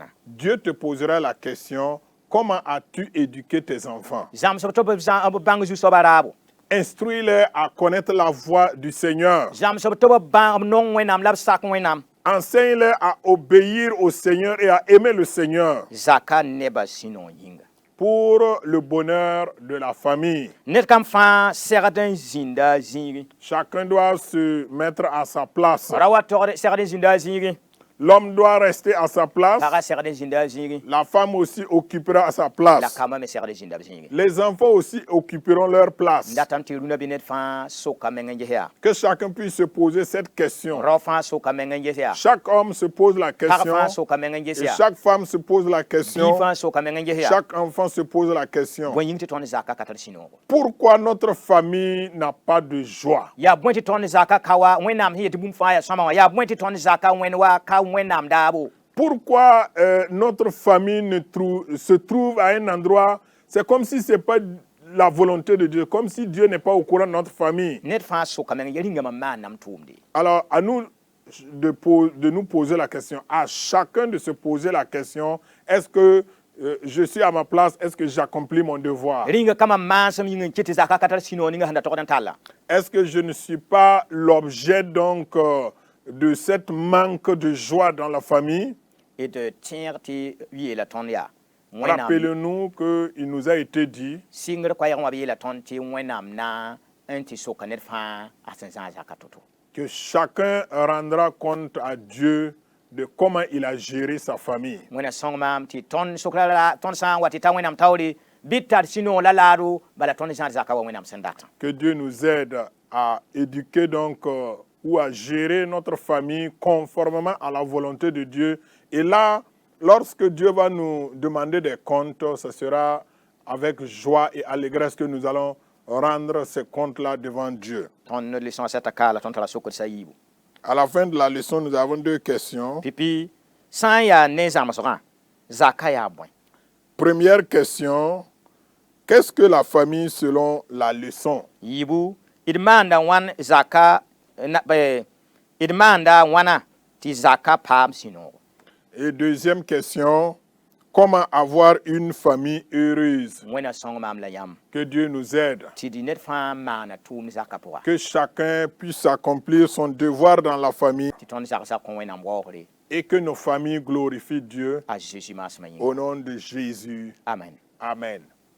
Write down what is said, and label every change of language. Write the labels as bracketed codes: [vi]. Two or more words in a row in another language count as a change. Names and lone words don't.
[fr] Dieu te posera la question, comment as-tu éduqué tes enfants? [mos] zãmsb tɩ b bãng zu-soaba raabo [fr] Instruis-les à connaître la voie du Seigneur. [mos] zãmsb tɩ b nong wẽnnaam la b sak wẽnnaam [fr] Enseigne-les à obéir au Seigneur et à aimer le Seigneur [mos] zaka nebã sũ-nong yĩnga [fr] pour le bonheur de la famille. [mos] ned kam fãa segd n zĩnda a zĩigi [fr] Chacun doit se mettre à sa place. [mos] ra wa togd segd n zĩnda a zĩigi [fr] L'homme doit rester à sa place. [mos] pagã segd n zĩnda a zĩigi [fr] La femme aussi occupera sa [mos] la [fr] place. [mos] kambã me segd n zĩnda b zĩigi [fr] Les enfants aussi occuperont leur place. [mos] n datame tɩ rũnã bɩ ned fãa soka meng n ges yaa [fr] Que chacun puisse se poser cette question. [mos] rao fãa soka meng n ges yaa [fr] Chaque homme se pose la [mos] pag [fr] question [mos] fãa soka meng n ges [fr] et [mos] yaa [fr] chaque femme se pose la [mos] bii [fr] question. [mos] fãa soka meng n ges yaa [fr] Chaque enfant se pose la question. [mos] bõe yĩng tɩ tõnd zaka ka tar sũ-noogo [fr] Pourquoi notre famille n'a pas de joie? [mos] yaa bõe tɩ tõnd zaka ka wa wẽnnaam sẽn yetɩ bũmb fãa yaa sõma wã yaa bõe tɩ tõnd zaka wẽnd wa ka wẽnnaam daabo [fr] Pourquoi notre famille se trouve à un endroit, c'est comme si ce n'est pas la volonté de Dieu, comme si Dieu n'est pas au courant de notre famille. [mos] ned fãa soka meng ya rĩnga mam maannam tʋʋmde [fr] Alors, à nous de nous poser la question, à chacun de se poser la question, est-ce que je suis à ma place, est-ce que j'accomplis mon devoir? [mos] rĩnga ka mam maasem yĩng n kɩ tɩ zaka ka tar sũ-noog ninga sẽn da togd n talla [fr] Est-ce que je ne suis pas l'objet donc de cette manque de joie dans la famille? [mos] d tẽeg tɩ yeela tõnd yaa wẽnnaam [fr] Rappelez-nous qu'il nous a été dit [mos] sɩngr koɛɛg wã b yeela tõnd tɩ wẽnnaam na n tɩ soka ned fãa a sẽn zãag zaka to-to [fr] que chacun rendra compte à Dieu de comment il a géré sa famille. [mos] wẽna sõng maam tɩ tõnd sokra la tõnd sã n wa tɩ ta wẽnnaam taoore bɩ tar sũ-noog la laaro bala tõnd zãad zaka wa wẽnnaam sẽn datã. [fr] Que Dieu nous aide à éduquer donc ou à gérer notre famille conformément à la volonté de Dieu. Et là, lorsque Dieu va nous demander des comptes, ce sera avec joie et allégresse que nous allons rendre ces comptes-là devant Dieu. [mos] tõnd leçon a sɛta kaala tõnd tara sokd-sã yiibu. [fr] À la fin de la leçon, nous avons deux questions. [mos] Pipi sã n yaa ne zãmsgã zaka yaa bõe. [fr] Première question, qu'est-ce que la famille selon la leçon? [mos] Yiibu d maanda wãn zaka d maanda wãna tɩ zaka paam sũ-noogo. [fr] Et deuxième question, comment avoir une famille heureuse? [mos] Wẽna sõng maam la yãmb [fr] Que Dieu nous aide. [mos] tɩ d ned fãa maana tʋʋmd zaka pʋga [fr] Que chacun puisse accomplir son devoir dans la famille [mos] tɩ tõnd zag-zag kõ wẽnnaam waoogre [fr] et que nos familles glorifient Dieu [mos] a Jésus maasmã yĩnga. [fr] au nom de Jésus. Amen. Amen.